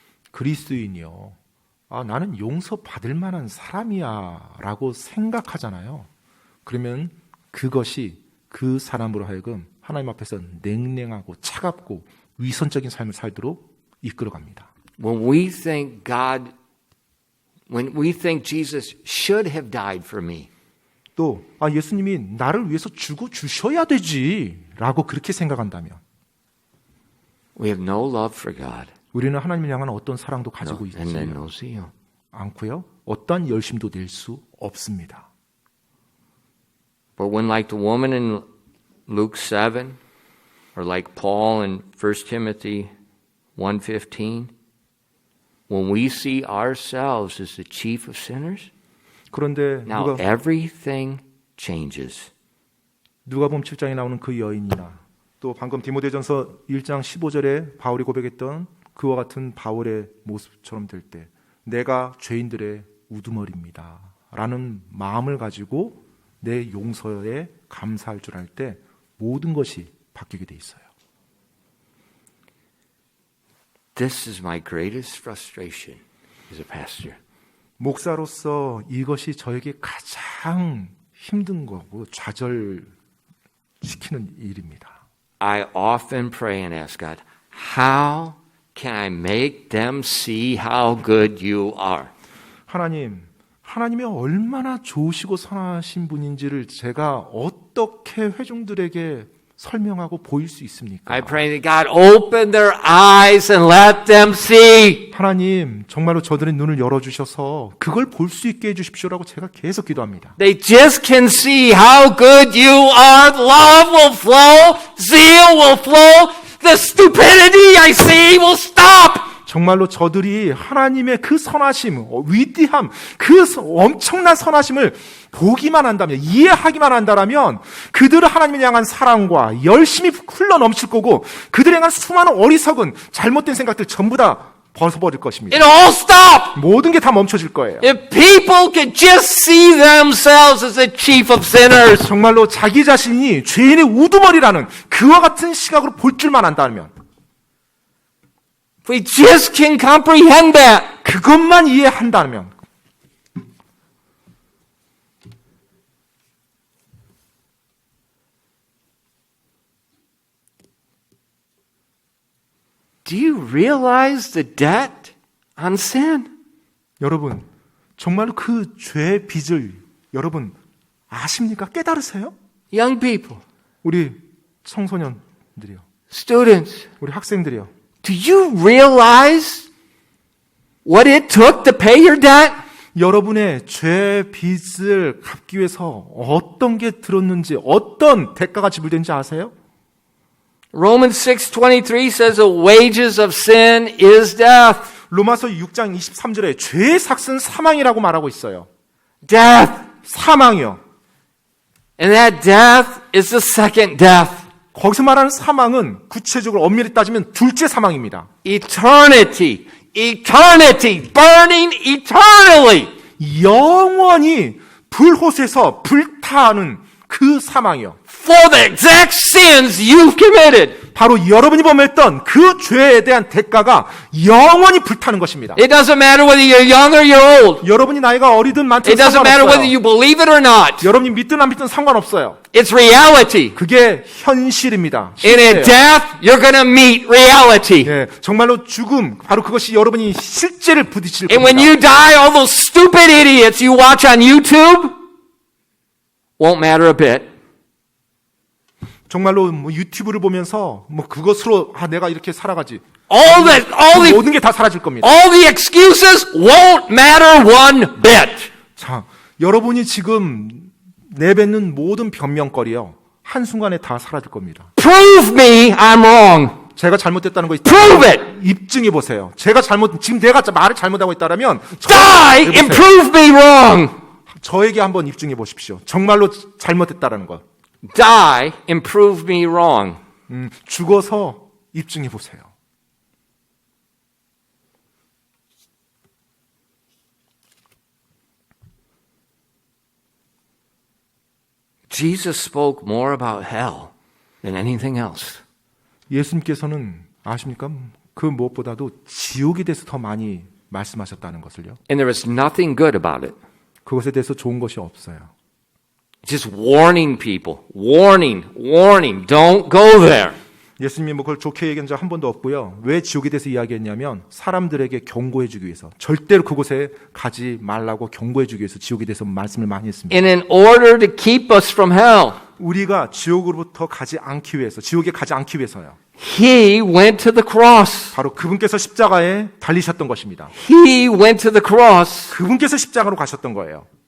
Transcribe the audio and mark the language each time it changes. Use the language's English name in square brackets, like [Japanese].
[Korean] 그리스도인이요. 나는 용서받을 만한 사람이야 라고 생각하잖아요. 그러면 그것이 그 사람으로 하여금 하나님 앞에서 냉랭하고 차갑고 위선적인 삶을 살도록 이끌어갑니다. [English] When we think Jesus should have died for me, [Korean] 또 예수님이 나를 위해서 죽어 주셔야 되지 라고 그렇게 생각한다면 [English] we have no love for God. [Korean] 우리는 하나님을 향한 어떤 사랑도 가지고 있지 [English] And then no zeal. [Korean] 않고요. 어떠한 열심도 낼 수 없습니다. [English] But when like the woman in Luke 7, or like Paul in 1 Timothy 1:15, when we see ourselves as the chief of sinners, [Korean] 그런데 [English] now everything changes. [Korean] 누가복음 7장에 나오는 그 여인이나 또 방금 디모데전서 1장 15절에 바울이 고백했던 그와 같은 바울의 모습처럼 될 때 내가 죄인들의 우두머리입니다 라는 마음을 가지고 내 용서에 감사할 줄 알 때 모든 것이 바뀌게 돼 있어요. [English] This is my greatest frustration as a pastor. [Korean] 목사로서 이것이 저에게 가장 힘든 거고 좌절시키는 일입니다. [English] I often pray and ask God, how can I make them see how good you are? [Korean] 하나님이 얼마나 좋으시고 선하신 분인지를 제가 어떻게 회중들에게 설명하고 보일 수 있습니까? [English] I pray that God open their eyes and let them see. [Korean] 하나님, 정말로 저들의 눈을 열어주셔서 그걸 볼 수 있게 해주십시오라고 제가 계속 기도합니다. [English] They just can see how good you are. Love will flow. Zeal will flow. The stupidity I see will stop. [Korean] 정말로 저들이 하나님의 그 선하심, 위대함, 그 엄청난 선하심을 보기만 한다면, 이해하기만 한다면 그들을 하나님을 향한 사랑과 열심히 흘러 넘칠 거고 그들을 향한 수많은 어리석은 잘못된 생각들 전부 다 벗어버릴 것입니다. [English] It all stop. [Korean] 모든 게 다 멈춰질 거예요. [English] If people could just see themselves as the chief of sinners. [Korean] 정말로 자기 자신이 죄인의 우두머리라는 그와 같은 시각으로 볼 줄만 안다면, [English] If we just can comprehend that. [Korean] 그것만 이해한다면, [English] Do you realize the debt on sin? [Korean] 여러분, 정말로 그 죄의 빚을 여러분 아십니까? 깨달으세요? [English] Young people, [Korean] 우리 청소년들이요. [English] students, [Korean] 우리 학생들이요. [English] do you realize what it took to pay your debt? [Korean] 여러분의 죄 빚을 갚기 위해서 어떤 게 들었는지, 어떤 대가가 지불된지 아세요? [English] Romans 6:23 says the wages of sin is death. [Korean] 로마서 6장 23절에 죄의 삭은 사망이라고 말하고 있어요. [English] Death. [Korean] 사망이요. [English] And that death is the second death. [Korean] 거기서 말하는 사망은 구체적으로 엄밀히 따지면 둘째 사망입니다. [English] Eternity. Eternity. Burning eternally. [Korean] 영원히 불호수에서 불타는 그 사망이요. [English] For the exact sins you've committed. [Korean] 바로 여러분이 범했던 그 죄에 대한 대가가 영원히 불타는 것입니다. [English] It doesn't matter whether you're young or you're old. [Korean] 여러분이 나이가 어리든 많든 [English] It doesn't matter whether [Korean] 상관없어요. [English] you believe it or not. [Korean] 여러분이 믿든 안 믿든 상관없어요. [English] It's reality. [Korean] 그게 현실입니다. [English] And in death, you're going to meet reality. [Korean] 예, 정말로 죽음, 바로 그것이 여러분이 실제를 부딪힐 [English] And when [Korean] 겁니다. [English] you die, all those stupid idiots you watch on YouTube won't matter a bit. [Korean] 정말로 뭐 유튜브를 보면서 뭐 그것으로 내가 이렇게 살아가지. [English] All the [Korean] 모든 게 다 사라질 겁니다. [English] all the excuses won't matter one bit. [Korean] 자, 여러분이 지금 내뱉는 모든 변명거리요. 한순간에 다 사라질 겁니다. [English] Prove me I'm wrong. [Korean] 제가 잘못됐다는 거 [English] Prove it. [Korean] 입증해 보세요. 지금 내가 말을 잘못하고 있다라면 [English] Die and prove me wrong. [Korean] 저에게 한번 입증해 보십시오. 정말로 잘못됐다라는 거. [English] Die and prove me wrong. [Korean] 죽어서 입증해 보세요. [English] Jesus spoke more about hell than anything else. [Korean] 예수님께서는 아십니까? 그 무엇보다도 지옥에 대해서 더 많이 말씀하셨다는 것을요. [English] And there was nothing good about it. [Korean] 그것에 대해서 좋은 것이 없어요. [English] Just warning people. Warning. Don't go there. [Korean] 예수님이 뭐 그걸 좋게 얘기한 적 한 번도 없고요. 왜 지옥에 대해서 이야기했냐면 사람들에게 경고해 주기 위해서, 절대로 그곳에 가지 말라고 경고해 주기 위해서 지옥에 대해서 말씀을 많이 했습니다. [English] And in order to keep us from hell, [Korean] 우리가 지옥으로부터 가지 않기 위해서, 지옥에 가지 않기 위해서요. [English] He went to the cross. [Korean] 바로 그분께서 십자가에 달리셨던 것입니다. [English] He went to the cross. [Korean] 그분께서 십자가로 가셨던 거예요.